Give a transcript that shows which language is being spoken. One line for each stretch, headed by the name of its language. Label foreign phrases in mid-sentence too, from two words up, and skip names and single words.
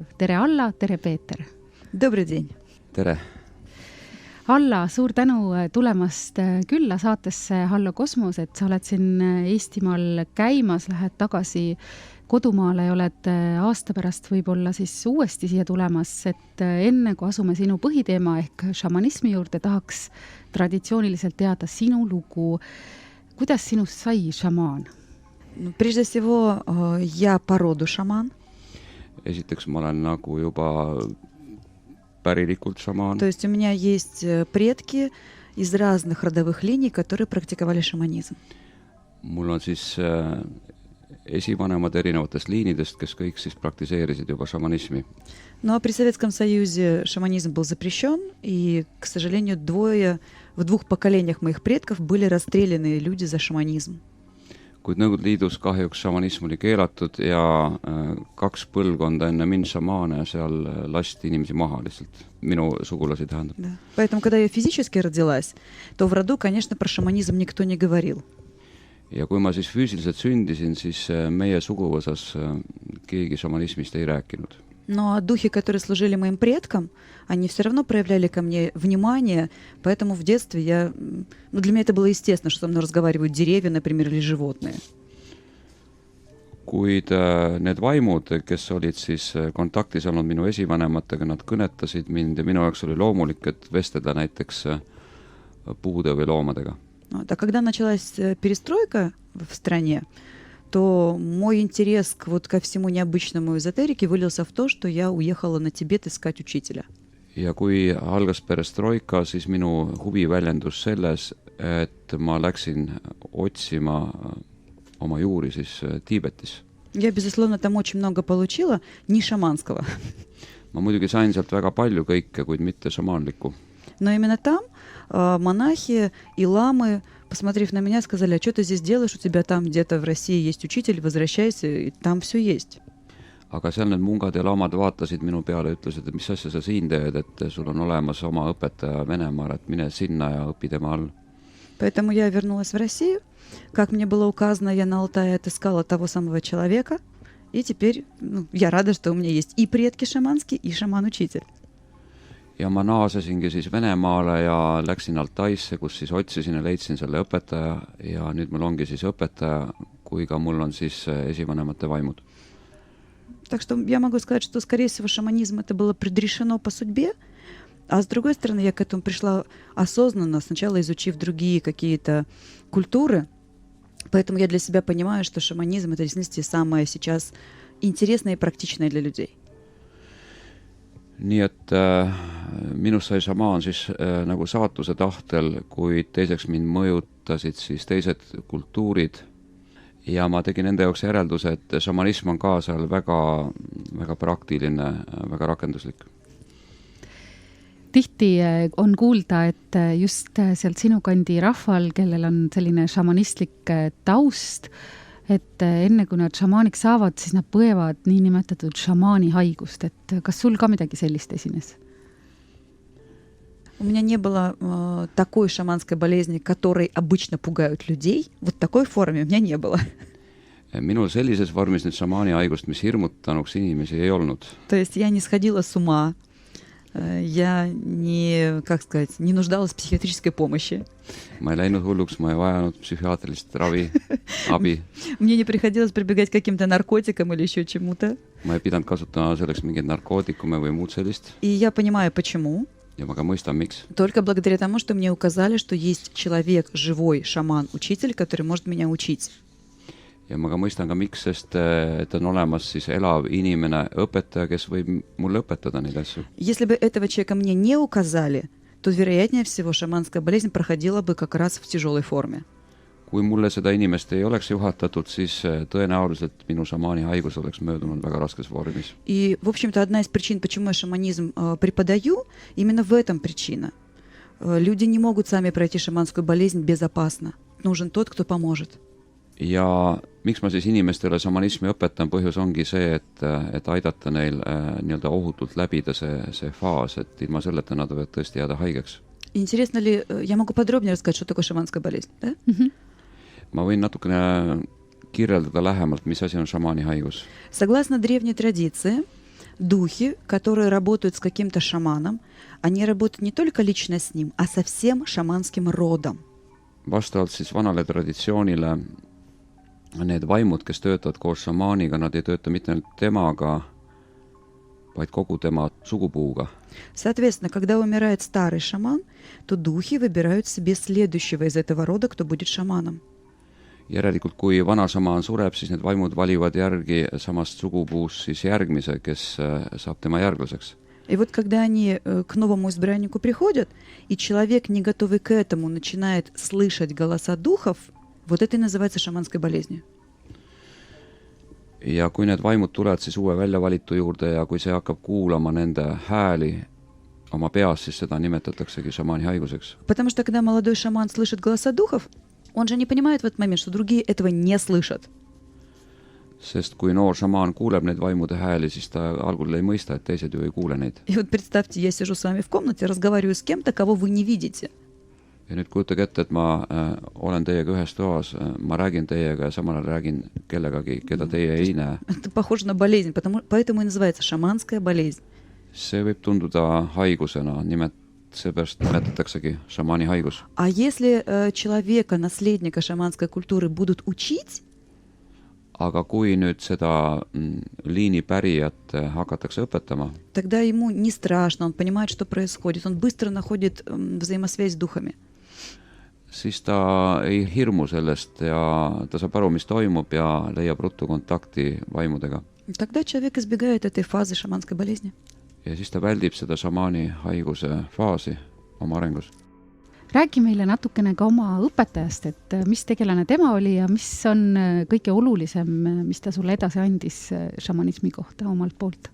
Estonian: Tere Alla, tere Peeter!
Russian: Добрый день!
Estonian: Tere! Alla, suur tänu tulemast külla saatesse Hallo Kosmos, et sa oled siin Eestimaal käimas, lähed tagasi kodumaale ja oled aasta pärast võib-olla siis uuesti siia tulemas, et enne kui asume sinu põhiteema ehk šamanismi juurde, tahaks traditsiooniliselt teada sinu lugu. Kuidas sinust sai šamaan?
Russian: Прежде всего, я по роду шаман.
Estonian: Esiteks ma olen nagu juba pärilikult šamaan.
Russian: То есть у меня есть предки из разных родовых линий, которые практиковали шаманизм.
Estonian: Mul on siis esivanemad erinevatest liinidest, kes kõik siis praktiseerisid juba šamanismi.
Russian: Но при Советском Союзе шаманизм был запрещен, и, к сожалению, в двух поколениях моих предков были расстреляны люди за шаманизм.
Estonian: Kuid Nõukogude Liidus kahjuks šamanism oli keelatud ja 2 põlvkonda enne mind šamaane seal lasti inimesi maha lihtsalt. Minu sugulasi tähendab.
Russian: Да. Поэтому, когда я физически родилась, то в роду, конечно, про шаманизм никто не говорил.
Estonian: Ja kui ma siis füüsiliselt sündisin, siis meie suguvõsas keegi šamanismist ei rääkinud.
Russian: Но духи, которые служили моим предкам, они все равно проявляли ко мне внимание, поэтому в детстве для меня это было естественно, что со мной разговаривают деревья, например, или животные.
Estonian: Kuid need vaimud, kes olid siis kontaktis olnud minu esivanematega, nad kõnetasid mind ja minu jaoks oli loomulik, et vestelda näiteks puude või loomadega.
Russian: А когда началась перестройка в стране, то мой интерес ко всему необычному эзотерике вылился в то, что я уехала на Тибет искать учителя.
Estonian: Ja kui algas perestroika, siis minu huvi väljendus selles, et ma läksin otsima oma juuri siis Tiibetis.
Russian: Я, безусловно, там очень много получила, не шаманского.
Estonian: Ma muidugi sain sealt väga palju kõike, kuid mitte šamaanlikku.
Russian: Но именно там монахи и ламы, посмотрев на меня, сказали: а что ты здесь делаешь, у тебя там где-то в России есть учитель, возвращайся, и там все есть.
Estonian: Aga seal need mungad ja lamad vaatasid minu peale ja ütlesid, et mis asja sa siin teed, et sul on olemas oma õpetaja Venemaal, et mine sinna ja õpi tema all.
Russian: Поэтому я вернулась в Россию. Как мне было указано, я на Алтае отыскала того самого человека, и теперь я рада, что у меня есть и предки шаманские, и шаман-учитель.
Estonian: Ja ma naasesingi siis Venemaale ja läksin Altaisse, kus siis otsisin ja leidsin selle õpetaja ja nüüd mul ongi siis õpetaja, kui ka mul on siis esivanemate vaimud.
Russian: Так что я могу сказать, что, скорее всего, шаманизм это было предрешено по судьбе, а с другой стороны, я к этому пришла осознанно, сначала изучив другие какие-то культуры, Поэтому я для себя понимаю, что шаманизм — это действительно самое сейчас интересное и практичное для людей.
Estonian: nii et minust sai šamaan siis nagu saatuse tahtel, kuid teiseks mind mõjutasid siis teised kultuurid ja ma tegin enda jaoks järelduse, et šamanism on ka seal väga, väga praktiline, väga rakenduslik. Tihti on kuulda, et just sealt sinu kandi rahval, kellel on selline šamanistlik taust, et enne kui nad šamaaniks saavad, siis nad põevad niinimetatud šamaani haigust. Et kas sul ka midagi sellist esines?
Russian: У меня не было такой шаманской болезни, которой обычно пугают людей. Вот такой форме у меня не было.
Estonian: Minul sellises vormis nüüd šamaani haigust, mis hirmutanuks inimesi ei olnud.
Russian: То есть я не сходила с ума. Я не, как сказать, не нуждалась в психиатрической помощи.
Estonian: Ma ei läinud hulluks, ma ei vajanud psühhiaatrilist ravi, abi.
Russian: Мне не приходилось прибегать к каким-то наркотикам или еще чему-то.
Estonian: Ma ei pidanud kasutama selleks mingeid narkootikume või muud sellist.
Russian: И я понимаю, почему.
Estonian: Ja ma ka mõistan, miks.
Russian: Только благодаря тому, что мне указали, что есть человек, живой шаман, учитель, который может меня учить.
Estonian: Ja ma ka mõistan ka miks, sest et on olemas siis elav inimene, õpetaja, kes võib mulle õpetada neid asju.
Russian: Если бы этого человека мне не указали, то, вероятнее всего, шаманская болезнь проходила бы как раз в тяжелой форме.
Estonian: Kui mulle seda inimest ei oleks juhatatud, siis tõenäoliselt minu šamaani haigus oleks möödunud väga raskes vormis.
Russian: И, в общем-то, одна из причин, почему я шаманизм преподаю, именно в этом причина. Люди не могут сами пройти шаманскую болезнь безопасно. Нужен тот, кто поможет.
Estonian: Ja miks ma siis inimestele šamanismi õpetan, põhjus ongi see, et aidata neil nii-öelda ohutult läbida see faas, et ilma selleta nad võivad tõesti jääda haigeks.
Russian: Интересно ли, я могу подробнее рассказать, что такое шаманская болезнь, да?
Estonian: Ma võin natukene kirjeldada lähemalt, mis asi on šamaani haigus.
Russian: Согласно древней традиции, духи, которые работают с каким-то шаманом, они работают не только лично с ним, а со всем шаманским родом.
Estonian: Vastavalt siis vanale traditsioonile need vaimud, kes töötavad koos šamaaniga, nad ei tööta mitte ainult temaga, vaid kogu tema sugupuuga.
Russian: Соответственно, когда умирает старый шаман, то духи выбирают себе следующего из этого рода, кто будет шаманом.
Estonian: Järelikult, kui vana šamaan sureb, siis need vaimud valivad järgi samast sugupuust siis järgmise, kes saab tema järglaseks.
Russian: И вот когда они к новому избраннику приходят, и человек, не готовый к этому, начинает слышать голоса духов, вот это и называется шаманской болезнью.
Estonian: Ja kui need vaimud tulevad siis uue väljavalitu juurde ja kui see hakkab kuulama nende hääli oma peas, siis seda nimetataksegi šamaani haiguseks.
Russian: Потому что когда молодой шаман слышит голоса духов, он же не понимает в этот момент, что другие этого не слышат.
Estonian: Sest kui noor šamaan kuuleb neid vaimude hääli, siis ta algul ei mõista, et teised ju ei kuule neid.
Russian: И вот представьте, я сижу с вами в комнате, разговариваю с кем-то, кого вы не видите.
Estonian: Ja nüüd kujutage ette, et ma olen teiega ühes toas, ma räägin teiega ja samal ajal räägin kellegagi, keda teie ei näe.
Russian: Это похоже на болезнь, поэтому и называется шаманская болезнь.
Estonian: See võib tunduda haigusena, seepärast nimetataksegi šamaani haigus.
Russian: А если человека, наследника шаманской культуры, будут учить,
Estonian: aga kui nüüd seda liini pärijat hakatakse õpetama,
Russian: тогда ему не страшно, он понимает, что происходит, он быстро находит взаимосвязь с духами.
Estonian: siis ta ei hirmu sellest ja ta saab aru, mis toimub ja leiab ruttu kontakti vaimudega.
Russian: Тогда человек избегает этой фазы шаманской болезни.
Estonian: Ja siis ta väldib seda šamaani haiguse faasi oma arengus. Räägi meile natukene ka oma õpetajast, et mis tegelane tema oli ja mis on kõige olulisem, mis ta sulle edasi andis šamanismi kohta omalt poolt?